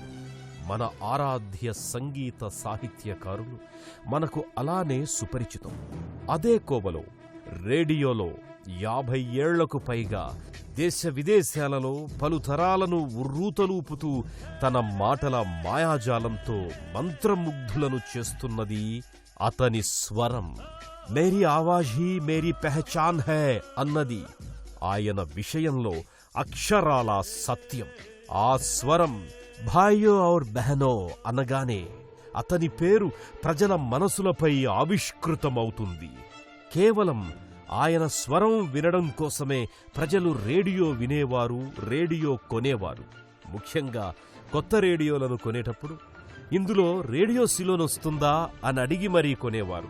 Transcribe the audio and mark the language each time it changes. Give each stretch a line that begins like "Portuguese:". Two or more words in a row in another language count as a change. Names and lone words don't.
Telugu: మన ఆరాధ్య సంగీత సాహిత్యకారులు మనకు అలానే సుపరిచితం. అదే కోవలో రేడియోలో 50 ఏళ్లకు పైగా దేశ విదేశాలలో పలు తరాలను ఉర్రూతలూపుతూ తన మాటల మాయాజాలంతో మంత్రముగ్ధులను చేస్తున్నది అతని స్వరం.
Hindi: मेरी आवाज़ ही मेरी पहचान है
Telugu: అన్నది ఆయన విషయంలో అక్షరాల సత్యం. ఆ స్వరం
Hindi: भाइयो और बहनो
Telugu: అనగానే అతని పేరు ప్రజల మనసులపై ఆవిష్కృతమవుతుంది. కేవలం ఆయన స్వరం వినడం కోసమే ప్రజలు రేడియో వినేవారు, రేడియో కొనేవారు. ముఖ్యంగా కొత్త రేడియోలను కొనేటప్పుడు ఇందులో రేడియో సిలోన్ వస్తుందా అని అడిగి మరీ కొనేవారు.